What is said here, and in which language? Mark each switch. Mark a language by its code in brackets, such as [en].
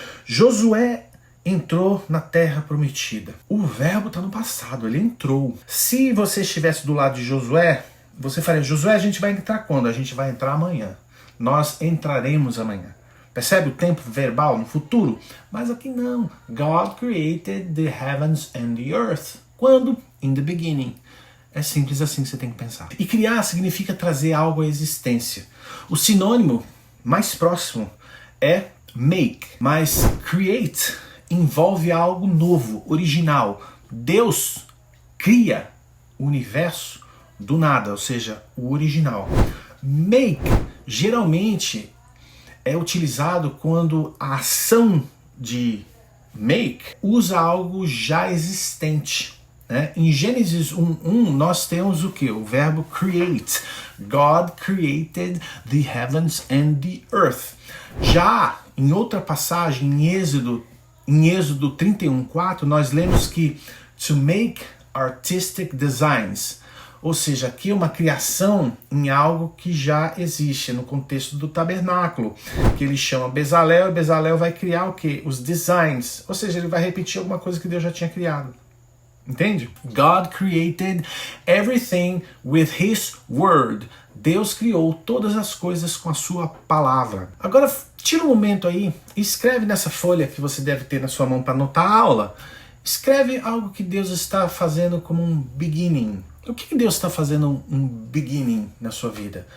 [pt] Josué entrou na terra prometida. O verbo está no passado, ele entrou. Se você estivesse do lado de Josué, você faria, Josué, a gente vai entrar quando? A gente vai entrar amanhã. Nós entraremos amanhã. Percebe o tempo verbal no futuro? Mas aqui não. [en] God created the heavens and the earth. [pt] Quando? [en] In the beginning. [pt] É simples assim que você tem que pensar. E criar significa trazer algo à existência. O sinônimo mais próximo é make, mas create envolve algo novo, original. Deus cria o universo do nada, ou seja, o original. Make geralmente é utilizado quando a ação de make usa algo já existente. Em Gênesis 1:1 nós temos o que? O verbo create. [en] God created the heavens and the earth. [pt] Já em outra passagem, em Êxodo 31:4, nós lemos que [en] to make artistic designs. [pt] Ou seja, aqui é uma criação em algo que já existe, no contexto do tabernáculo, que ele chama Bezalel, e Bezalel vai criar o quê? Os designs. Ou seja, ele vai repetir alguma coisa que Deus já tinha criado. Entende? [en] God created everything with His word. [pt] Deus criou todas as coisas com a sua palavra. Agora, tira um momento aí e escreve nessa folha que você deve ter na sua mão para anotar a aula. Escreve algo que Deus está fazendo como um beginning. O que Deus está fazendo um beginning na sua vida?